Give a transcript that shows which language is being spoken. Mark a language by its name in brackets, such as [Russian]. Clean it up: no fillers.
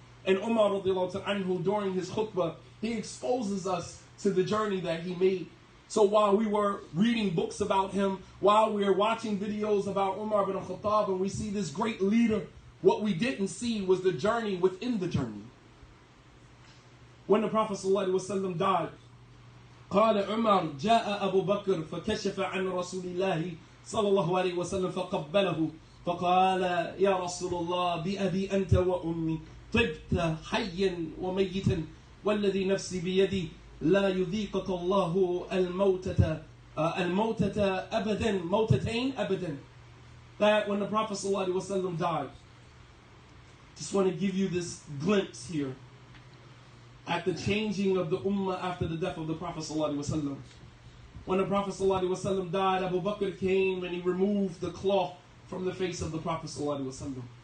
[English] And Umar radiallahu ta'ala anhu, during his khutbah, he exposes us to the journey that he made. So while we were reading books about him, while we were watching videos about Umar bin Khattab, and we see this great leader, what we didn't see was the journey within the journey. [Arabic] When the Prophet ﷺ died, قال عمر جاء أبو بكر فكشف عن رسول الله صلى الله عليه وسلم فقبله فقال يا رسول الله بأبي أنت وأمي طبت حيا وميتا والذي نفسي بيدي لا يذيقك الله الموتة أبدا موتتين أبدا. [English] That when the Prophet ﷺ died, just want to give you this glimpse here at the changing of the ummah after the death of the Prophet ﷺ. When the Prophet ﷺ died, Abu Bakr came and he removed the cloth from the face of the Prophet ﷺ.